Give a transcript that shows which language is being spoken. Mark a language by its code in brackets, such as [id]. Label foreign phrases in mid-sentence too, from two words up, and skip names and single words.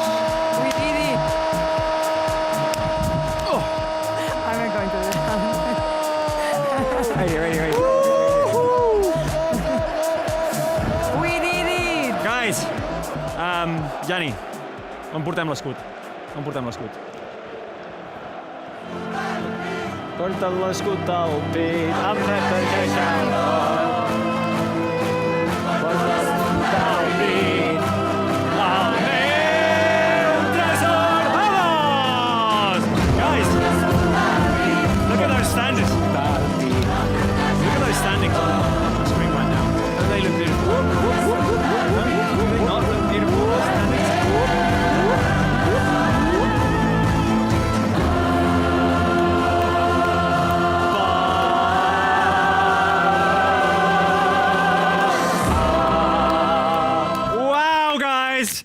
[en] We did it. Oh. I'm not going to do that. Right here. We did it. [ca] Guys, Gianni, on portem l'escut. Porta l'escut al pit, amb representació. Porta l'escut al pit. Al meu tresor. Vamos! [en] Guys, look at those standards. Look at those standings on the screen right now. Don't they look beautiful? Don't they not look beautiful, those standings? Wow, guys!